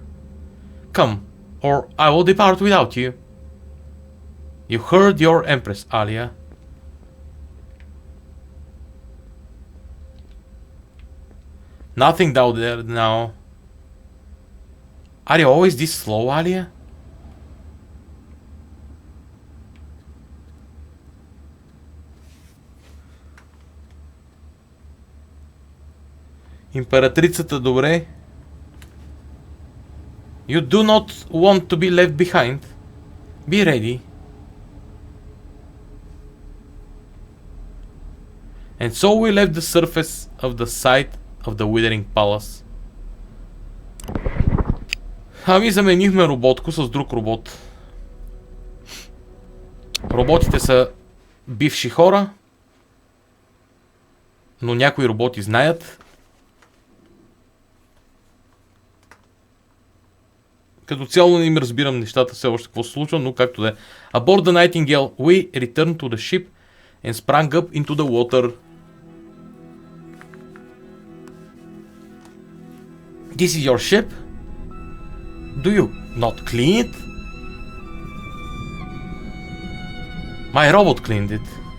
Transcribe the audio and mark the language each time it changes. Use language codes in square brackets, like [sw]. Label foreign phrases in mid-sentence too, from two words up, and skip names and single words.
[en] Come, or I will depart without you. You heard your empress, Alia. Nothing down there now. Are you always this slow, Alia? [bg] Императрицата, добре. [en] You do not want to be left behind. Be ready. And so we left the surface of the site of the Withering Palace. [bg] Ами заменихме роботко с друг робот. Роботите са бивши хора, но някои роботи знаят. Като цяло не им разбирам нещата все още какво се случва, но както да е. [en] Aboard the Nightingale, we returned to the ship and sprang up into the water. This is your ship? Do you not clean it? My robot cleaned it.